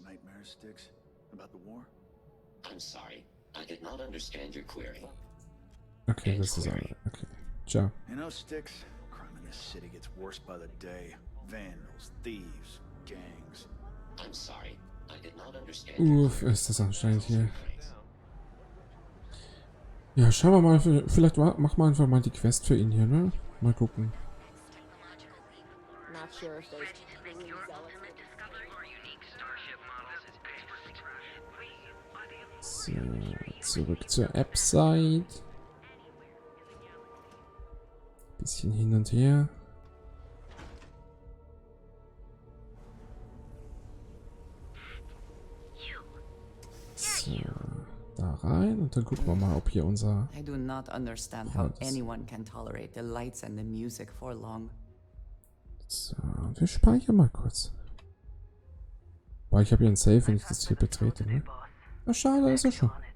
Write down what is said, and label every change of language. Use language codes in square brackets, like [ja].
[en] Nightmares, Sticks, about the war? I'm sorry, I did not understand your query. Okay, this is alright. Okay. Ciao. You know, Sticks, crime in this city gets worse by the day. Vandals, thieves, gangs. I'm sorry, I did not understand. [de] Uff, ist das anstrengend hier. Ja, schauen wir mal, vielleicht machen wir einfach mal die Quest für ihn hier, ne? Mal gucken. [en] Not sure if there's [de] So, zurück zur App-Site. Bisschen hin und her. So, da rein und dann gucken wir mal, ob hier unser... [en] I do not understand how anyone can tolerate the lights and the music for long. [de] So, wir speichern mal kurz. Boah, ich habe hier ein Save, wenn ich das hier betrete, ne? Na schade, ist er schon.